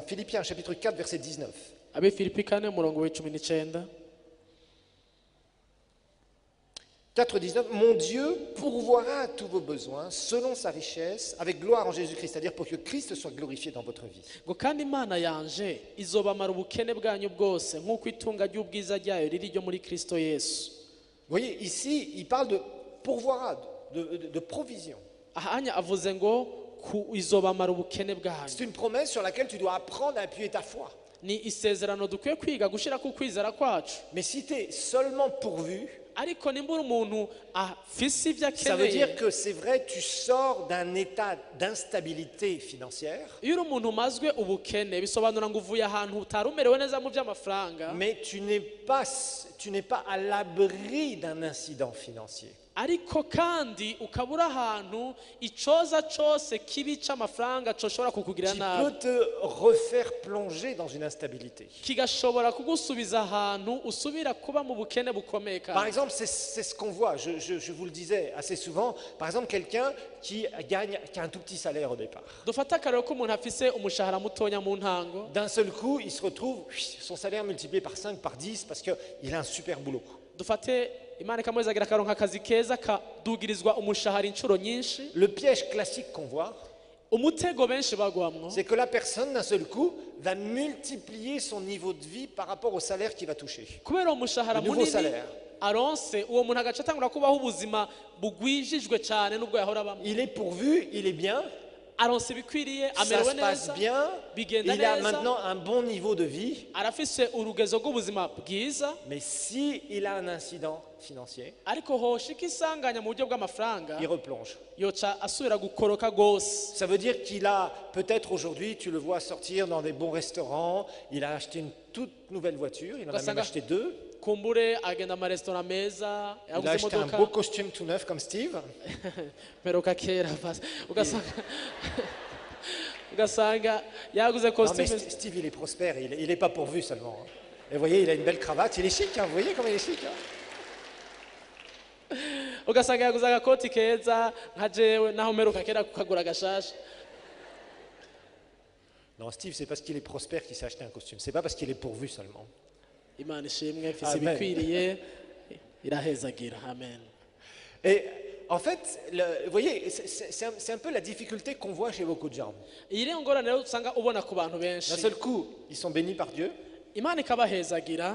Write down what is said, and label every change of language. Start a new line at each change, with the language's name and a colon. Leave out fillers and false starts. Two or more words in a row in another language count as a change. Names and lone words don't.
French: Philippiens, chapitre 4, verset 19.
Rundi: abi Filipi 4 umurongo wa 19. 4, 19.
French: Mon Dieu pourvoira à tous vos besoins selon sa richesse, avec gloire en Jésus-Christ, c'est-à-dire pour que Christ soit glorifié dans votre vie.
Rundi: ngo kandi Imana yanje izobamara ubukene bwanyu bwose nk'uko itunga ry'ubwiza ryayo riri ryo muri Kristo Yesu.
French: Vous voyez, ici, il parle de pourvoira, de provision.
Rundi: ahanya avuze ngo izobamara ubukene bwanyu.
French: C'est une promesse sur laquelle tu dois apprendre à appuyer ta foi.
Rundi: Ni isezerano dukwiye kwiga gushira ku kwizera kwacu.
French: Mais si tu es seulement pourvu,
Rundi: ariko nimbura umuntu afise ivyo
French: Ça veut dire
Rundi: akeneye
French: que c'est vrai, tu sors d'un état d'instabilité financière,
Rundi: iyo uri umuntu umazwe ubukene bisobanura ngo uvuye ahantu utari umerewe neza mu by'amafaranga
French: mais tu n'es pas à l'abri d'un incident financier.
Rundi: ariko kandi ukaba uri ahantu icoza cose kibi c'amafaranga coshobora kukugirira
French: Qui
Rundi: nabi
French: peut te refaire plonger dans une instabilité.
Rundi: kigashobora kugusubiza ahantu usubira kuba mu bukene bukomeye
French: Par
Rundi: kandi
French: exemple, c'est ce qu'on voit, je vous le disais assez souvent, par exemple quelqu'un qui a un tout petit salaire au départ.
Rundi: dufate akarero ko umuntu afise umushahara mutonya mu ntango
French: D'un seul coup, il se retrouve son salaire multiplié par 5, par 10, parce qu'il a un super boulot.
Rundi: dufate imana ikamuhezagira akaronka akazi keza kadugirizwa umushahara inshuro nyinshi
French: Le piège classique qu'on voit,
Rundi: umutego benshi bagwamwo
French: c'est que la personne, d'un seul coup, va multiplier son niveau de vie par rapport au salaire qu'il va toucher.
Rundi: kubera umushahara
French: Le nouveau
Rundi: munini
French: salaire.
Rundi: aronse uwo muntu agaca atangura kubaho ubuzima bugwijijwe cyane n'ubwo yahora abamo
French: Il est pourvu, il est bien,
Rundi: aronse ibikwiriye
French: ça
Rundi: amerewe
French: se passe
Rundi: neza
French: bien,
Rundi: bigenda
French: il a
Rundi: neza
French: maintenant un bon niveau de vie,
Rundi: arafise urugezo rw'ubuzima bwiza
French: mais si il a un incident financier,
Rundi: ariko hoshika isanganya mu buryo bw'amafaranga
French: il replonge.
Rundi: yoca asubira gukoroka gose
French: Ça veut dire qu'il a, peut-être aujourd'hui, tu le vois sortir dans des bons restaurants, il a acheté une toute nouvelle voiture, il en a même
Rundi: Ugasanga-
French: acheté 2,
Rundi: kumbure agenda amaresitora meza
French: il a
Rundi: yaguze
French: acheté un
Rundi: imodoka
French: beau costume tout neuf comme Steve,
Rundi: peruka kera basi. ugasanga yaguze
French: non mais
Rundi: costume
French: Steve il est prospère, il n'est pas pourvu seulement. Hein. Et vous voyez, il a une belle cravate, il est chic, hein, vous voyez comme il est chic. Hein.
Rundi: ugasanga yaguze agakoti keza nka jewe naho mperuka kera kukagura gashasha
French: Non, Steve, c'est parce qu'il est prospère qu'il s'est acheté un costume, c'est pas parce qu'il est pourvu seulement.
Rundi: imana ishimwe mfise
French: Amen.
Rundi: ibikwiriye irahezagira amen
French: Et en fait, vous voyez, c'est un peu la difficulté qu'on voit chez beaucoup de gens.
Rundi: iyi rero ngorane rero usanga ubona ku bantu
French: D'un
Rundi: benshi
French: seul coup, ils sont bénis par Dieu
Rundi: imana ikabahezagira